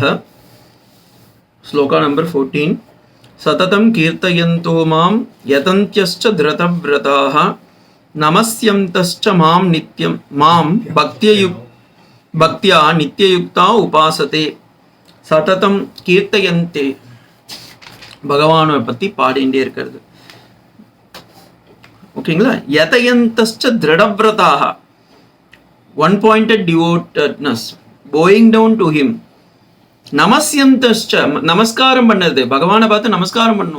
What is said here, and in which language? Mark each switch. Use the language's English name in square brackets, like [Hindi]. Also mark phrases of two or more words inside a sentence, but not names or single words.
[Tamil] ஸ்லோகா நம்பர் 14। [Sanskrit] सततं कीर्तयन्तो मां यतन्त्यश्च धृतव्रताः नमस्यन्तश्च मां नित्यं मां भक्त्या नित्ययुक्ता उपासते। सततं कीर्तयन्ते [Tamil] பகவானை பற்றி பாடிண்டே இருக்கிறது. ஓகேங்களா? [Sanskrit] यतन्तश्च दृढव्रताः, [English] one pointed devotedness bowing down to him. [Tamil] நமஸ்யந்தஸ்ச, நமஸ்காரம் பண்ணது, பகவானை பார்த்து நமஸ்காரம் பண்ணும்.